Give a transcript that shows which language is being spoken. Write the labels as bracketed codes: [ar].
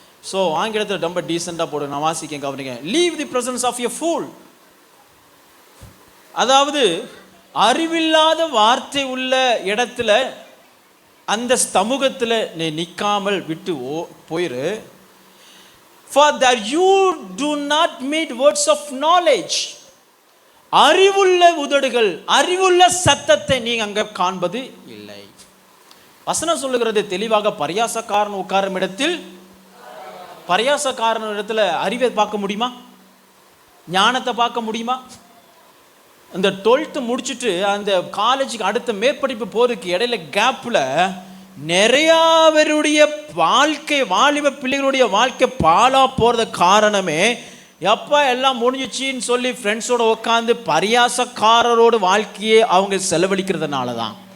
[ta] So ஆங்கிலத்தில் ரொம்ப டீசெண்டாக போடு. நான் வாசிக்க கவனிங்க. [en] Leave the presence of a fool. [ta] அதாவது அறிவில்லாத வார்த்தை உள்ள இடத்துல, அந்த சமூகத்தில் நீ நிற்காமல் விட்டு போயிரு. [en] For that you do not meet words of knowledge. [ta] அறிவுள்ள உதடுகள், அறிவுள்ள சத்தத்தை நீ அங்கே காண்பது இல்லை. வசனம் சொல்லுகிறது தெளிவாக, பரியாசக்காரன் உட்காரும் இடத்தில், பரியாசக்காரன் இடத்துல அறிவை பார்க்க முடியுமா? ஞானத்தை பார்க்க முடியுமா? அந்த 12th முடிச்சுட்டு அந்த காலேஜுக்கு அடுத்த மேற்படிப்பு போறதுக்கு இடையில கேப்பில் நிறையா பேருடைய வாழ்க்கை, வாலிப பிள்ளைகளுடைய வாழ்க்கை பாலா போகிறத காரணமே, எப்போ எல்லாம் முடிஞ்சிச்சின்னு சொல்லி ஃப்ரெண்ட்ஸோடு உட்காந்து பரியாசக்காரரோட வாழ்க்கையை அவங்க செலவழிக்கிறதுனால தான்.